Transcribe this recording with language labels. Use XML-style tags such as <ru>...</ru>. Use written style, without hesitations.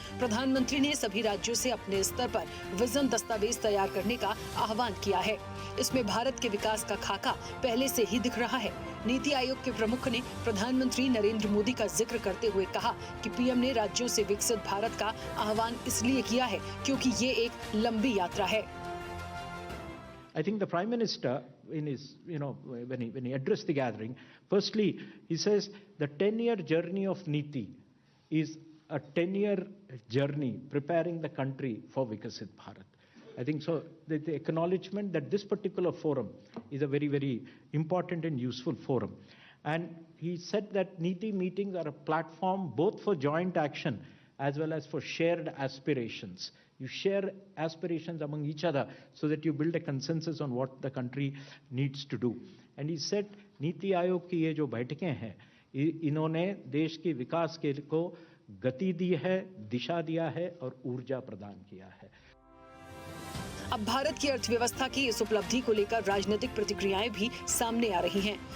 <hi>प्रधानमंत्री ने सभी राज्यों से अपने स्तर पर विजन दस्तावेज तैयार करने का आह्वान किया है। इसमें भारत के विकास का खाका पहले से ही दिख रहा है। नीति आयोग के प्रमुख ने प्रधानमंत्री नरेंद्र मोदी का जिक्र करते हुए कहा कि पीएम ने राज्यों से विकसित भारत का आह्वान इसलिए किया है क्योंकि ये एक लंबी यात्रा है।</hi> <en>I think the Prime Minister, in his, when he addressed the gathering, firstly he says the 10-year journey of Niti is a 10-year journey preparing the country for Vikasit Bharat. I think so. The acknowledgement that this particular forum is a very, very important and useful forum. And he said that Niti meetings are a platform both for joint action as well as for shared aspirations. You share aspirations among each other so that you build a consensus on what the country needs to do. And he said,</en> <hi>NITI Aayog की ये जो बैठकें हैं, इन्होंने देश के विकास के को गति दी है, दिशा दिया है और ऊर्जा प्रदान किया है। अब भारत की अर्थव्यवस्था की इस उपलब्धि को लेकर राजनीतिक प्रतिक्रियाएं भी सामने आ रही हैं।</hi>